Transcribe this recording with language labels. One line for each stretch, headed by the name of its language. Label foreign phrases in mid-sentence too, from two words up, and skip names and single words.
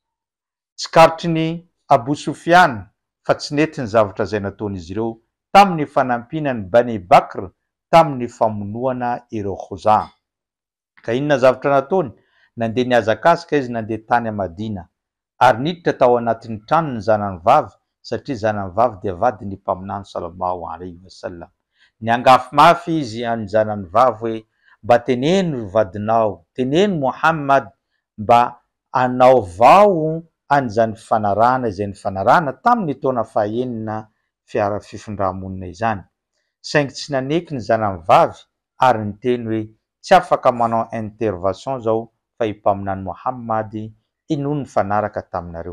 Malagasy: Tsy karotry ny Abu Sufyan fa tsy nety ny zavatra zay nataon'izy ireo tamin'ny fanampinany Bani Bakr tamin'ny famonoana ireo Khoza. Ka inona zavatra nataony? Nandeha niazakazaka izy, nandeha tany a Madina ary niditra tao anatin'ny trano ny zanany vavy, satria zanany vavy dia vadin'ny mpaminany
Arabic: صلى الله عليه وسلم.
Malagasy: Niangafy mafy izy any zanany vavy hoe mba teneno vadinao, teneno Muhammad mba anao vao an'izany fifanarahana izay nifanarahana tamin'ny taona fahaenina fifindra-monina izany. Saingy tsy naneky ny zanany vavy ary niteny hoe tsy afaka manao intervention zao fa i mpaminany Muhammad inono ny fanaraka taminareo.